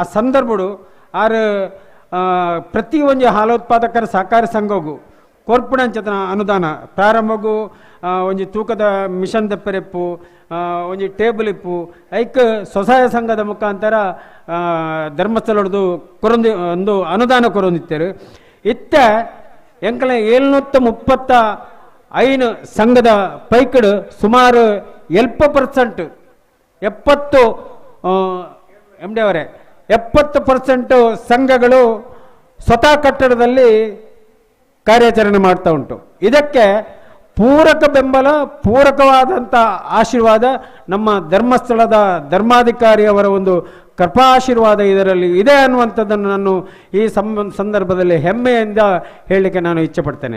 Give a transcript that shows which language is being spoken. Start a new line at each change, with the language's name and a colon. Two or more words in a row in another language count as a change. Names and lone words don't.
Tulu: ಸಂದರ್ಭಡು ಆರು ಪ್ರತಿ ಒಂಜಿ ಹಾಲು ಉತ್ಪಾದಕರ ಸಹಕಾರಿ ಸಂಘಗೂ ಕೊರ್ಪುಣಂಚತನ ಅನುದಾನ ಪ್ರಾರಂಭಗೂ ಒಂಜಿ ತೂಕದ ಮಿಷನ್ ದೆಪ್ಪರೆಪ್ಪು ಒಂಜಿ ಟೇಬಲ್ ಇಪ್ಪು ಐಕ್ ಸ್ವಸಹಾಯ ಸಂಘದ ಮುಖಾಂತರ ಧರ್ಮಸ್ಥಳದ್ದು ಕೊರೊಂದಿ ಒಂದು ಅನುದಾನ ಕೊರೊಂದಿತ್ತೇರು ಇತ್ತ ಎಂಕಲ
Kannada: 735 ಸಂಘದ ಪೈಕಡು ಸುಮಾರು 70% 70% ಸಂಘಗಳು ಸ್ವತಃ ಕಟ್ಟಡದಲ್ಲಿ ಕಾರ್ಯಾಚರಣೆ ಮಾಡ್ತಾ ಉಂಟು. ಇದಕ್ಕೆ ಪೂರಕ ಬೆಂಬಲ, ಪೂರಕವಾದಂಥ ಆಶೀರ್ವಾದ ನಮ್ಮ ಧರ್ಮಸ್ಥಳದ ಧರ್ಮಾಧಿಕಾರಿಯವರ ಒಂದು ಕೃಪಾಶೀರ್ವಾದ ಇದರಲ್ಲಿ ಇದೆ ಅನ್ನುವಂಥದ್ದನ್ನು ನಾನು ಈ ಸಂದರ್ಭದಲ್ಲಿ ಹೆಮ್ಮೆಯಿಂದ ಹೇಳಲಿಕ್ಕೆ ನಾನು ಇಚ್ಛೆ ಪಡ್ತೇನೆ.